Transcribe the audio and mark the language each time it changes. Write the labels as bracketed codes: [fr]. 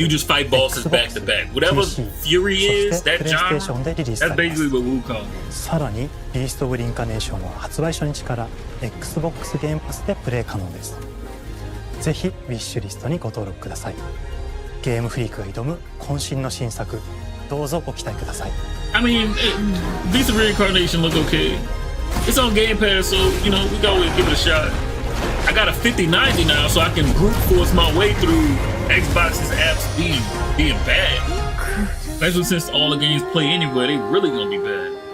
[en] You just fight bosses back to back. Whatever Fury is, that genre. That's basically what Wukong is. [ja] さらにビースト・オブ・リンカネーションは発売初日から Xbox ゲームパスでプレイ可能です。ぜひウィッシュリストにご登録ください。ゲームフリークが挑む渾身の新作、どうぞご期待ください。 [en] I mean, Beast of Reincarnation look okay. It's on Game Pass, so you know we can always give it a shot. I got a 5090 now, so I can brute force my way through Xbox's apps being bad. Especially since all the games play anywhere, they really gonna be bad.